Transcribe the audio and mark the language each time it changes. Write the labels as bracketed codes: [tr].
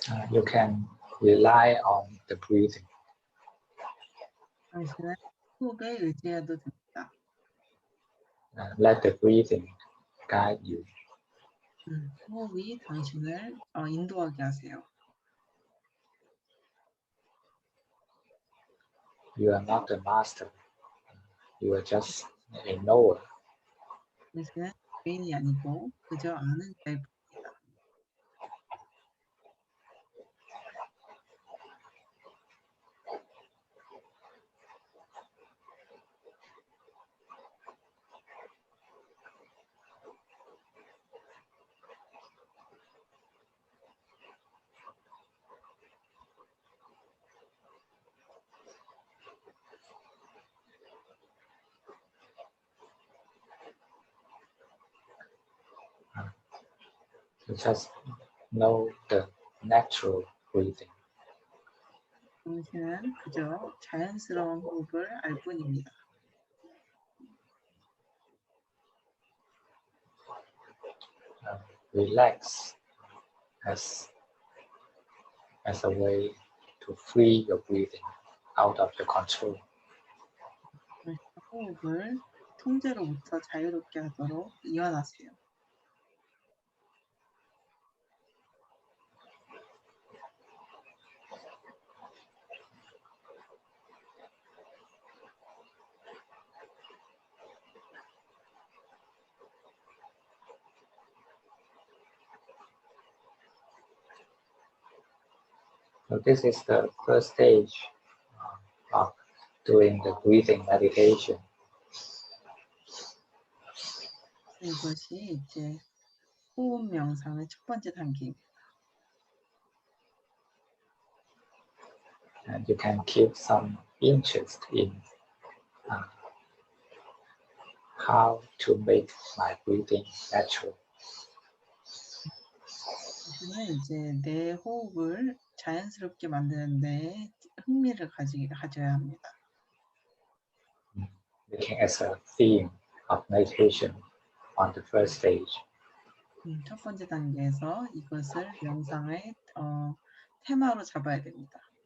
[en] You can rely on the breathing. [ko] 당신은 호흡에 의지해도 됩니다. [en] Let the breathing guide you. [ko] 호흡이 당신을 인도하게 하세요. [en] You are not the master. You are just a knower. [ko] 당신은 주인이 아니고 그저 아는 자일 뿐입니다. [en] You just know the natural breathing. [ko] 당신은 그저 자연스러운 호흡을 알 뿐입니다. [en] Relax as a way to free your breathing out of your control. [ko] 호흡을 통제로부터 자유롭게 하도록 이완하세요. [en] So this is the first stage of doing the breathing meditation. [ko] 이것이 이제 호흡 명상의 첫 번째 단계입니다. [en] And you can keep some interest in how to make my breathing natural. [ko] 당신은 이제 내 호흡을 자연스럽게 만드는 데 흥미를 가져야 합니다. [en] Making as a theme of meditation on the first stage. [ko] 첫 번째 단계에서 이것을 명상의 테마로 잡아야 됩니다.